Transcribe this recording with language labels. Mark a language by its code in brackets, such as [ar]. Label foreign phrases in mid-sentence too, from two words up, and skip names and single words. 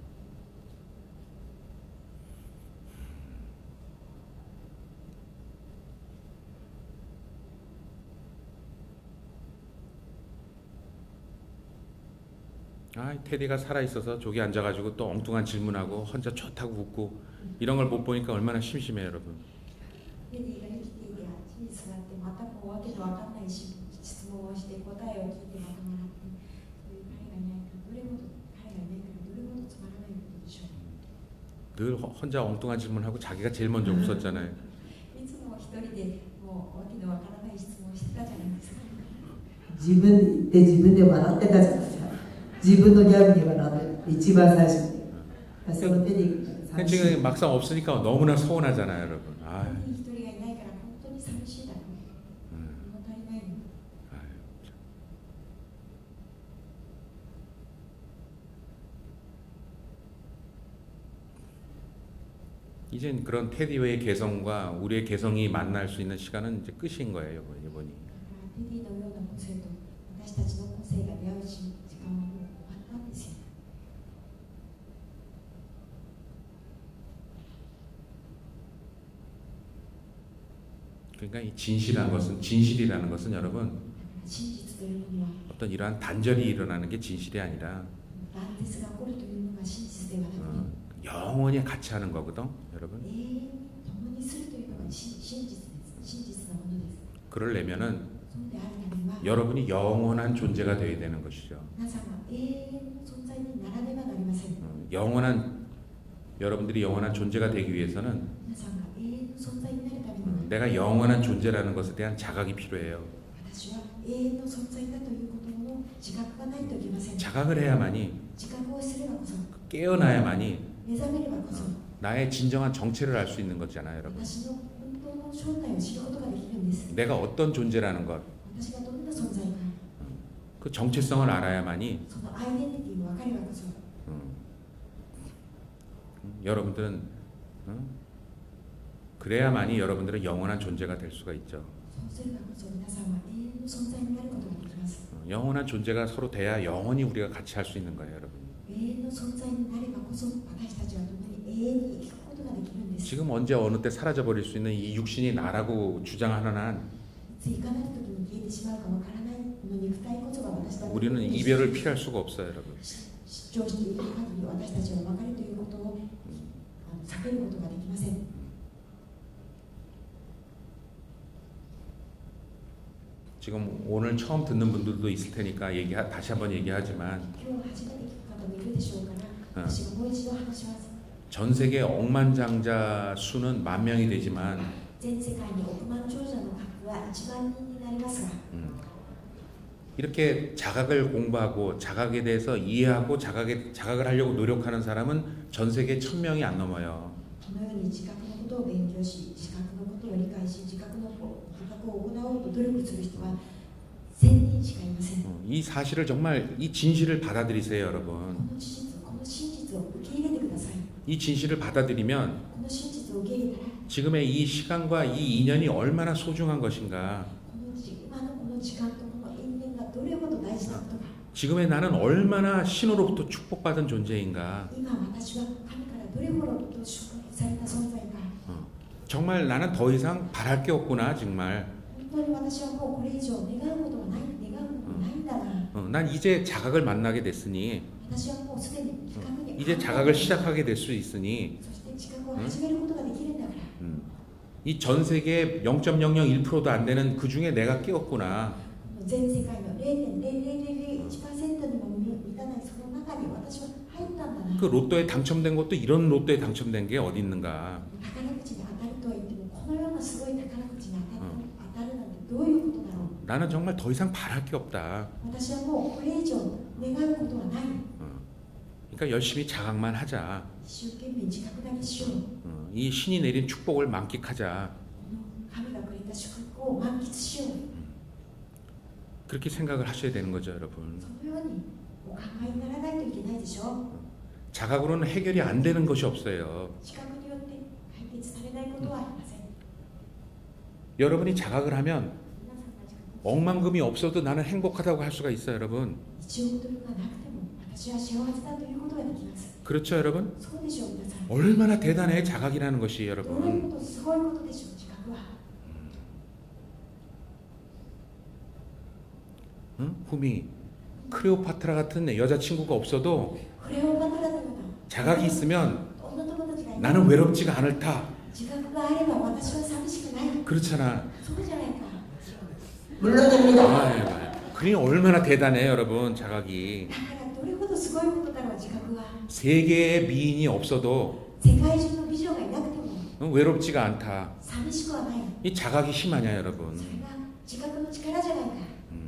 [ko] 아, 테디가 살아있어서 저기 앉아가지고 또 엉뚱한 질문하고 혼자 좋다고 웃고 이런 걸 못 보니까 얼마나 심심해요, 여러분. [ja] テディが生きていてあっちに座ってまたこうわけのわかんない質問をして答えを聞いてまた笑ってそういう彼がいないからどれほどつまらないことでしょう [ko] 늘 혼자 엉뚱한 질문하고 자기가 제일 먼저 웃었잖아요. [ja] いつも一人でもうわけのわからない質問をしてたじゃないですか自分で自分で笑ってたじゃないですか。自分のギャグに笑って一番最初に。そのテディが寂しい。 [ko] 지금 막상 없으니까 너무나 서운하잖아요, 여러분. 아, [ja] 一人がいないから本当に寂しいだろう物足りないの [ko] 이젠 그런 테디의 개성과 우리의 개성이 만날 수 있는 시간은 이제 끝인 거예요, 이번이. [ja] テディのような個性と私たちの個性が出会う時間はもう終わったんですよ [ko] 그러니까 이 진실이라는 것은 여러분 [ja] 真実というものは [ko] 어떤 이러한 단절이 일어나는 게 진실이 아니라 [ja] 乱絶が起こるというのが真実ではなく [ko] 영원히 같이 하는 거거든, 여러분. [ja] 永遠に共にするというのが真実です真実なものです [ko] 그러려면은 [ja] そうであるためには [ko] 여러분이 영원한 존재가 되어야 되는 것이죠. [ja] 皆さんが永遠の存在にならねばなりません [ko] 여러분들이 영원한 존재가 되기 위해서는 [ja] 皆さんが永遠の存在になるためには [ko] 내가 영원한 존재라는 것에 대한 자각이 필요해요. [ja] 私は永遠の存在だということの自覚がないといけません [ko] 자각을 해야만이 [ja] 自覚をすればこそ [ko] 깨어나야만이 [ja] 目覚めればこそ [ko] 나의 진정한 정체를 알 수 있는 거잖아요, 여러분. [ja] 私の本当の正体を知ることができるんです [ko] 내가 어떤 존재라는 것, [ja] 私がどんな存在か [ko] 그 정체성을 알아야만이 [ja] そのアイデンティティを分かればこそ [ko] 여러분들은 그래야만이 여러분들은 영원한 존재가 될 수가 있죠. [ja] そうすればこそ皆さんは永遠の存在になることができます。 [ko] 영원한 존재가 서로 돼야 영원히 우리가 같이 할 수 있는 거예요, 여러분. [ja] 永遠の存在になればこそ私たちは共に永遠に生きることができるんです。 [ko] 지금 언제 어느 때 사라져 버릴 수 있는 이 육신이 나라고 주장하는 한 [ja] いついかなる時に消えてしまうかわからないの肉体こそが私たち [ko] 우리는 이별을 피할 수가 없어요, 여러분. [ja] 主張している限り私たちは別れということを避けることができません。 [ko] 지금 오늘 처음 듣는 분들도 있을 테니까 다시 한번 얘기하지만 [ja] 今日初めて聞く方もいるでしょうから私がもう一度話します。 [ko] 전 세계 억만장자 수는 10,000명이 되지만 [ja] 全世界に億万長者の数は1万人になりますが [ko] 이렇게 자각을 공부하고 자각에 대해서 이해하고 자각을 하려고 노력하는 사람은 전 세계 1,000명이 안 넘어요. [ja] このように自覚のことを勉強し自覚のことを理解し自覚を行おうと努力する人は1000人しかいません。 [ko] 이 사실을 정말 이 진실을 받아들이세요, [ja] こ [ko] 여러분. [ja] の事実この真実を受け入れてください。 [ko] 이 진실을 받아들이면 [ja] この真実を受け入れたら [ko] 지금의 이 시간과 이 인연이 얼마나 소중한 것인가, [ja] 今のこの時間とこの因縁がどれほど大事なことか [ko] 지금의 나는 얼마나 신으로부터 축복받은 존재인가, [ja] 今私は神からどれほどと祝福された存在か [ko] 정말 나는 더 이상 바랄 게 없구나, 정말. [ja] 本当に私はもうこれ以上願うことがない願うことがないんだな [ko] 난 이제 자각을 만나게 됐으니 [ja] 私はもうすでに自覚に [ko] 이제 자각을 시작하게 될 수 있으니 [ja] そして自覚を始めることができるんだから [ko] 이 전 세계 0.001%도 안 되는 그 중에 내가 깨었구나. [ja] 全世界の 0.0001% にも満たないその中に私は入ったんだな [ko] 그 로또에 당첨된 것도 이런 로또에 당첨된 게 어디 있는가. [ja] 宝くじに当たるとは言ってもこのようなすごい宝くじに当たるなんてどういうことだろう [ko] 나는 정말 더 이상 바랄 게 없다. [ja] 私はもうこれ以上願うことはない [ko] 그러니까 열심히 자각만 하자. [ja] 一生懸命自覚だけしよう [ko] 이 신이 내린 축복을 만끽하자. [ja] この神がくれた祝福を満喫しよう [ko] 그렇게 생각을 하셔야 되는 거죠, 여러분. [ja] そのようにお考えにならないといけないでしょ [ko] 자각으로는 해결이 안 되는 것이 없어요. [ja] 自覚によって解決されないことはありません [ko] 여러분이 자각을 하면 [ja] 皆さんが自覚 [ko] 억만금이 없어도 나는 행복하다고 할 수가 있어요, 여러분. [ja] 1 億ドルがなくても私は幸せだということができます [ko] 그렇죠, 여러분? [ja] そうでしょう皆さん [ko] 얼마나 대단해, 자각이라는 것이, [ja] どういう [ko] 여러분. [ja] ことすごいことでしょう自覚は [ko] 응? 후미, 클레오파트라 같은 여자친구가 없어도 [ja] これをバトラのような [ko] 자각이 있으면 [ja] 女友達がいない [ko] 나는 외롭지가 않다. [ja] 自覚があれば私は寂しくない [ko] 그렇잖아. [ja] そうじゃないか [ko] 물론입니다. 아유, 그니 얼마나 대단해, 여러분, 자각이. [ja] だからどれほどすごいことだろう自覚は [ko] 세계의 미인이 없어도 [ja] 世界中の美女がいなくても [ko] 외롭지가 않다. [ja] 寂しくはない [ko] 이 자각이 힘하냐, [ja] そ [ko] 여러분. [ja] れが自覚の力じゃないか